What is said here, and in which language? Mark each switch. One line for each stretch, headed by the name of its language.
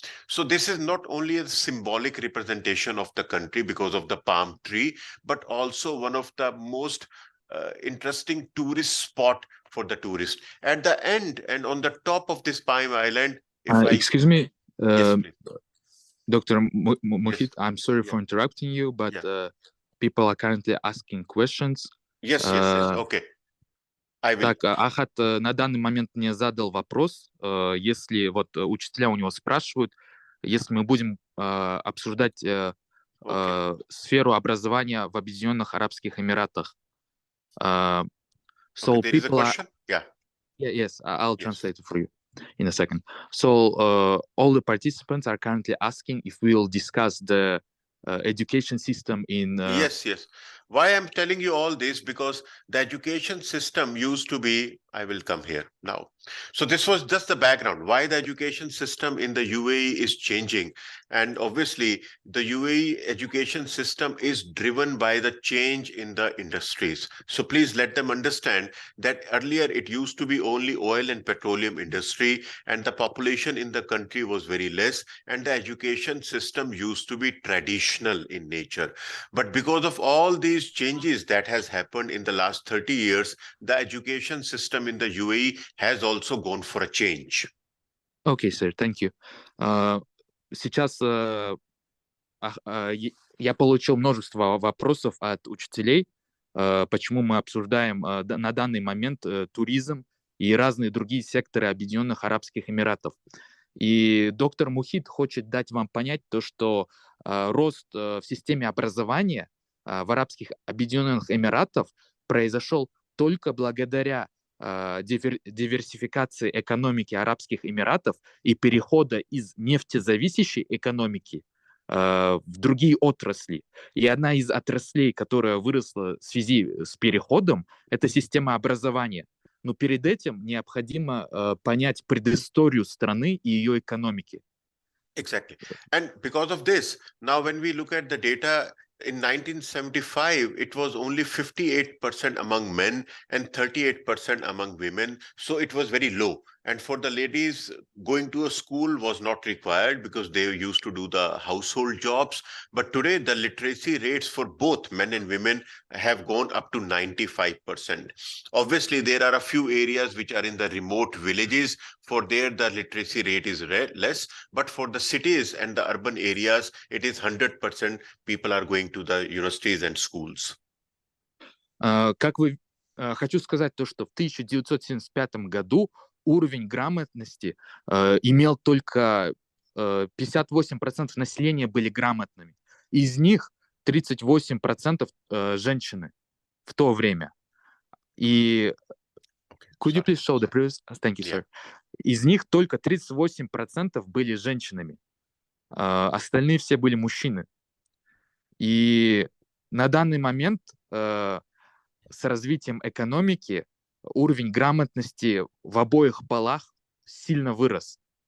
English: So this is not only a symbolic representation of the country because of the palm tree, but also one of the most interesting tourist spot for the tourist. At the end and on the top of this Palm Island, Excuse me, yes, please. Dr. Mohit, Yes. I'm sorry for interrupting you, but people are currently asking questions. Yes, okay. I will.
Russian: Так, Ахат на данный момент мне задал вопрос, если вот учителя у него спрашивают, если мы будем обсуждать сферу образования в Объединенных Арабских Эмиратах.
English: So there is a question? Yes, I'll translate it for you in a second. So all the participants are currently asking if we will discuss the education system in... Yes. Why I'm telling you all this? Because the education system used to be, I will come here now. So this was just the background, why the education system in the UAE is changing. And obviously, the UAE education system is driven by the change in the industries. So please let them understand that earlier it used to be only oil and petroleum industry, and the population in the country was very less, and the education system used to be traditional in nature. But because of all these changes that has happened in the last 30 years, the education system in the UAE has also gone for a change. Okay, sir, thank you.
Russian: Сейчас я получил множество вопросов от учителей, почему мы обсуждаем на данный момент туризм и разные другие секторы Объединенных Арабских Эмиратов. И доктор Мухит хочет дать вам понять то, что рост в системе образования в Арабских Объединенных Эмиратах произошел только благодаря диверсификации экономики Арабских Эмиратов и перехода из нефтезависящей экономики в другие отрасли. И одна из отраслей, которая выросла в связи с переходом, это система образования. Но перед этим необходимо понять предысторию страны и ее экономики.
English: Exactly. And because of this, now when we look at the data, in 1975, it was only 58% among men and 38% among women. So it was very low. And for the ladies, going to a school was not required because they used to do the household jobs. But today, the literacy rates for both men and women have gone up to 95%. Obviously, there are a few areas which are in the remote villages. For there, the literacy rate is less. But for the cities and the urban areas, it is 100% people are going to the universities and schools.
Russian: Хочу сказать то, что в 1975 году уровень грамотности имел только 58% населения были грамотными. Из них 38% женщины в то время. И
English: could you please show the previous? Thank you, sir.
Russian: Из них только 38% были женщинами. Остальные все были мужчины. И на данный момент с развитием экономики уровень грамотности в обоих полах сильно вырос.